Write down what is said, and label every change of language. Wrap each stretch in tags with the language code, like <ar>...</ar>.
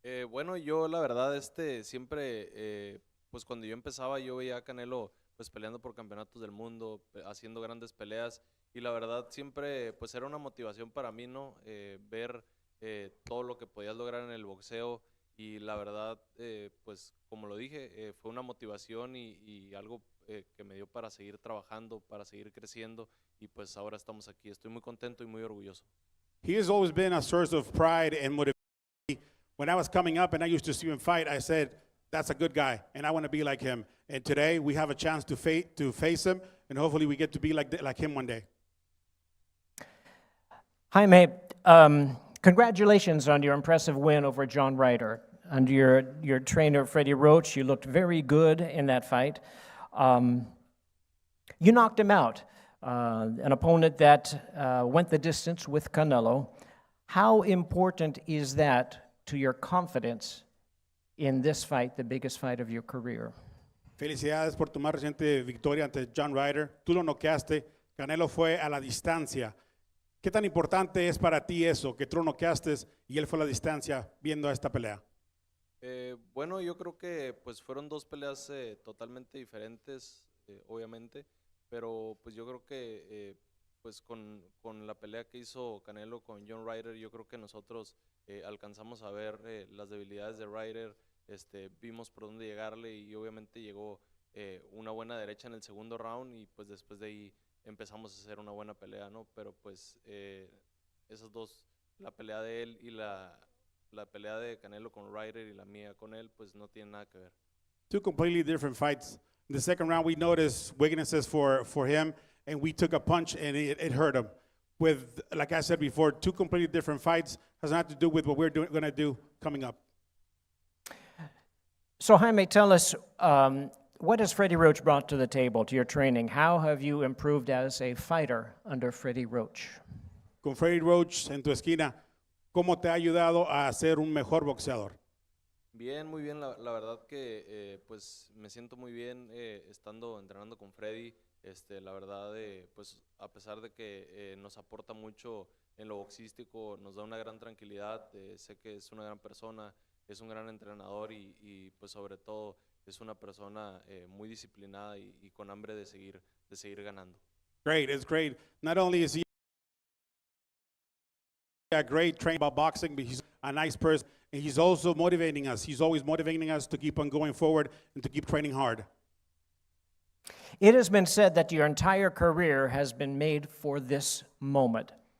<es>Bueno, yo la verdad siempre, pues cuando yo empezaba yo veía a Canelo pues peleando por campeonatos del mundo, haciendo grandes peleas y la verdad siempre pues era una motivación para mí, ¿no? Ver todo lo que podías lograr en el boxeo y la verdad pues como lo dije fue una motivación y algo que me dio para seguir trabajando, para seguir creciendo y pues ahora estamos aquí. Estoy muy contento y muy orgulloso.</es> <en>He has always been a source of pride and motivation. When I was coming up and I used to see him fight, I said, that's a good guy, and I want to be like him. And today we have a chance to face him, and hopefully we get to be like him one day. Jaime, congratulations on your impressive win over John Ryder. Under your trainer, Freddie Roach, you looked very good in that fight. You knocked him out, an opponent that went the distance with Canelo. How important is that to your confidence in this fight, the biggest fight of your career?</en> <es>Felicidades por tu más reciente victoria ante John Ryder. Tú lo noqueaste, Canelo fue a la distancia. ¿Qué tan importante es para ti eso, que tú lo noqueaste y él fue a la distancia viendo esta pelea? Bueno, yo creo que pues fueron dos peleas totalmente diferentes, obviamente, pero pues yo creo que pues con la pelea que hizo Canelo con John Ryder, yo creo que nosotros alcanzamos a ver las debilidades de Ryder, vimos por dónde llegarle y obviamente llegó una buena derecha en el segundo round y pues después de ahí empezamos a hacer una buena pelea, ¿no? Pero pues esas dos, la pelea de él y la pelea de Canelo con Ryder y la mía con él, pues no tienen nada que ver.</es> <en>Two completely different fights. In the second round, we noticed weaknesses for him, and we took a punch, and it hurt him. With, like I said before, two completely different fights has nothing to do with what we're going to do coming up. So Jaime, tell us, what has Freddie Roach brought to the table, to your training? How have you improved as a fighter under Freddie Roach?</en> <es>Con Freddie Roach en tu esquina, ¿cómo te ha ayudado a ser un mejor boxeador? Bien, muy bien, la verdad que pues me siento muy bien estando entrenando con Freddy, la verdad pues a pesar de que nos aporta mucho en lo boxístico, nos da una gran tranquilidad, sé que es una gran persona, es un gran entrenador y pues sobre todo es una persona muy disciplinada y con hambre de seguir ganando.</es> <en>Great, it's great. Not only is he a great trainer about boxing, but he's a nice person. And he's also motivating us. He's always motivating us to keep on going forward and to keep training hard. It has been said that your entire career has been made for this moment.</en>